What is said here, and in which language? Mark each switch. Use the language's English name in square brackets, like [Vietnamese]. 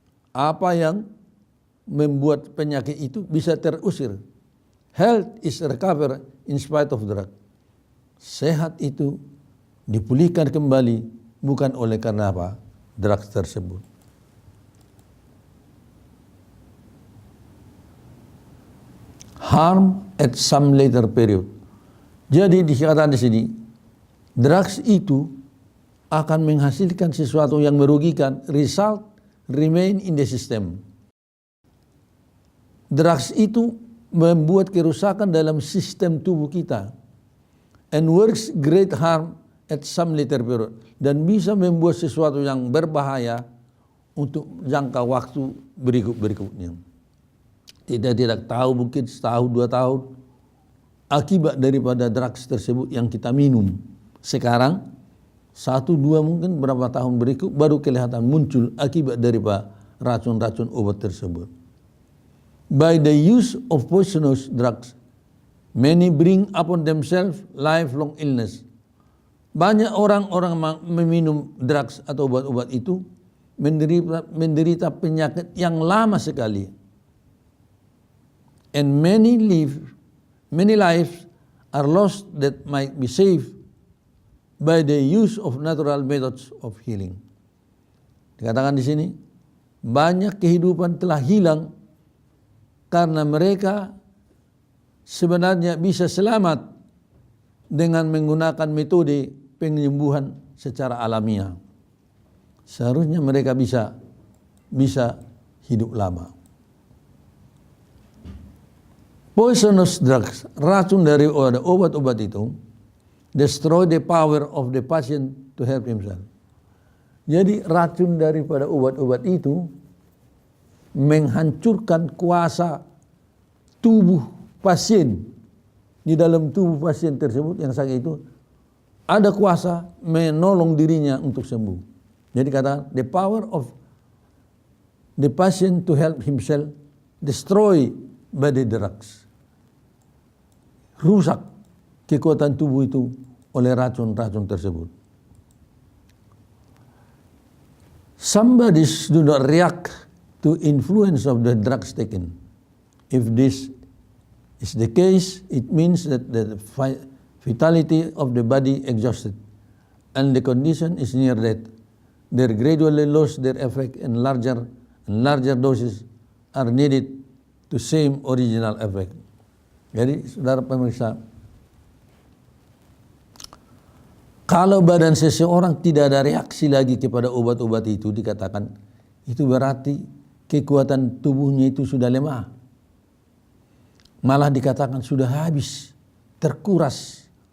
[Indonesian] Apa yang membuat penyakit itu bisa terusir. [English] Health is recovered in spite of drug. [Indonesian] Sehat itu dipulihkan kembali bukan oleh karena apa? Drugs tersebut. [English] Harm at some later period. [Indonesian] Jadi dikatakan di sini, drugs itu akan menghasilkan sesuatu yang merugikan. [English] Result remain in the system. [Indonesian] Drugs itu membuat kerusakan dalam sistem tubuh kita, [English] and works great harm at some later period, [Indonesian] dan bisa membuat sesuatu yang berbahaya untuk jangka waktu berikutnya. Tidak tahu, mungkin setahun 2 tahun akibat daripada drugs tersebut yang kita minum. Sekarang 1-2 mungkin berapa tahun berikut baru kelihatan muncul akibat daripada racun-racun obat tersebut. [English] By the use of poisonous drugs, many bring upon themselves lifelong illness. [Indonesian] Banyak orang-orang meminum drugs atau obat-obat itu menderita penyakit yang lama sekali. [English] And many lives are lost that might be saved by the use of natural methods of healing. [Indonesian] Dikatakan di sini, banyak kehidupan telah hilang karena mereka sebenarnya bisa selamat dengan menggunakan metode penyembuhan secara alamiah. Seharusnya mereka bisa hidup lama. [English] Poisonous drugs, [Indonesian] racun dari obat-obat itu, [English] destroy the power of the patient to help himself. [Indonesian] Jadi racun daripada obat-obat itu menghancurkan kuasa tubuh pasien. Di dalam tubuh pasien tersebut yang sakit itu ada kuasa menolong dirinya untuk sembuh. Jadi kata [English] the power of the patient to help himself destroy by the drugs. [Indonesian] Rusak kekuatan tubuh itu oleh racun-racun tersebut. [English] Some bodies do not react to influence of the drugs taken. If this is the case, it means that the vitality of the body exhausted and the condition is near death. They gradually lose their effect and larger doses are needed to same original effect. [Indonesian] Jadi saudara pemirsa, kalau badan seseorang tidak ada reaksi lagi kepada obat-obat itu, dikatakan itu berarti kekuatan tubuhnya itu sudah lemah. Malah dikatakan sudah habis, terkuras.